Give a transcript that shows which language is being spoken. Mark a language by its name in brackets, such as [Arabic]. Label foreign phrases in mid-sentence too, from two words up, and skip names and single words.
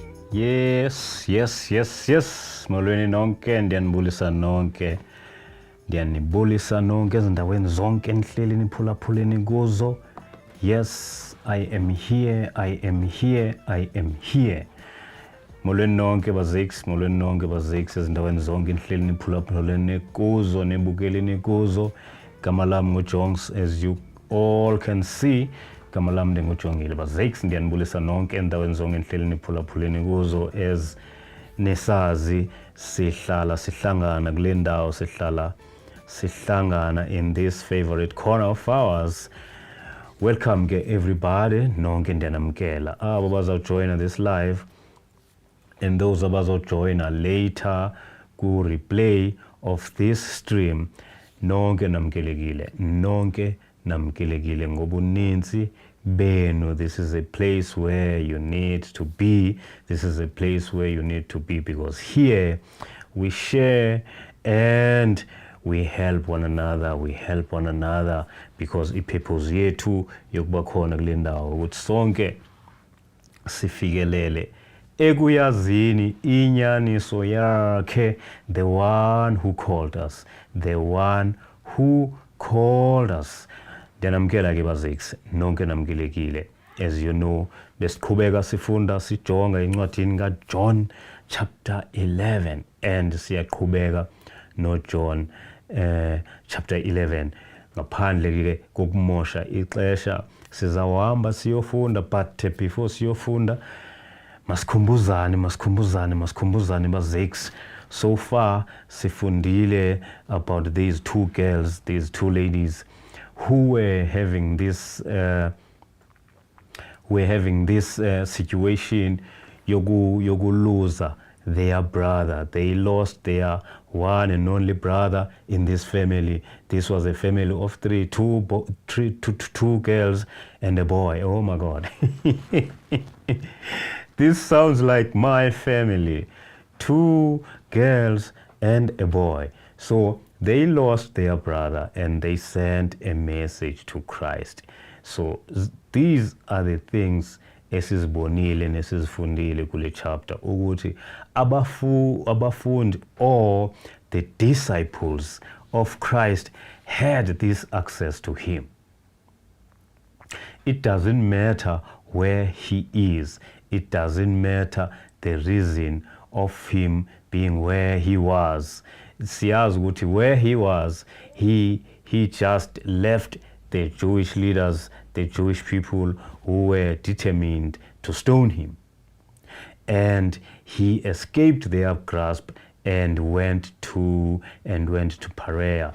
[English] Yes. [Xhosa] Molweni nonke, ndiyanibulisa nonke ezindaweni zonke nihleli niphulaphuleni kuzo. [English] Yes, I am here. [Xhosa] Molweni nonke bazeks ezindaweni zonke nihleli niphulaphuleni kuzo, nebukeleni kuzo. Gama lam nguJongs, [English] as you all can see. [Xhosa] Gama lam ndingujongile bazeks, ndiyanibulisa nonke endaweni zonke nihleli niphulaphuleni kuzo. [English] As [Xhosa] nesazi sihlangana kule ndawo, sihlangana [English] in this favorite corner of ours. Welcome ke everybody, [Xhosa] nonke ndiyanamkela abo bazawujoyina [English] this live and those abazawujoyina later ku replay of this stream. [Xhosa] Nonke namkelekile ngobuninzi benu. [English] This is a place where you need to be. This is a place where you need to be, because here we share and we help one another, because [Xhosa] ipurpose yethu yokuba khona kule ndawo ukuthi sonke sifikelele ekuyazini inyaniso yakhe, [English] the one who called us. [Xhosa] Ndiyanamkela ke bazeks, nonke namkelekile. [English] As you know, [Xhosa] besiqhubeka sifunda sijonga incwadini kaJohn chapter 11, and siyaqhubeka noJohn chapter 11. Ngaphandle ke kokumosha ixesha sizawuhamba siyofunda, [English] but before [Xhosa] siyofunda masikhumbuzane bazeks. [English] So far sifundile about these two girls, these two ladies who were having this situation yokuluza their brother. They lost their one and only brother in this family. This was a family of two girls and a boy. Oh my God. This sounds like my family. 2 girls and a boy. So they lost their brother and they sent a message to Christ. So these are the things [Xhosa] esizibonile nesizifundile kule [English] chapter, [Xhosa] ukuthi abafundi [English] or the disciples of Christ had this access to him. It doesn't matter where he is. It doesn't matter the reason of him being where he was. [Xhosa] Siyazi ukuthi [English] where he was, he just left the Jewish leaders, the Jewish people who were determined to stone him. And he escaped their grasp and went to Perea.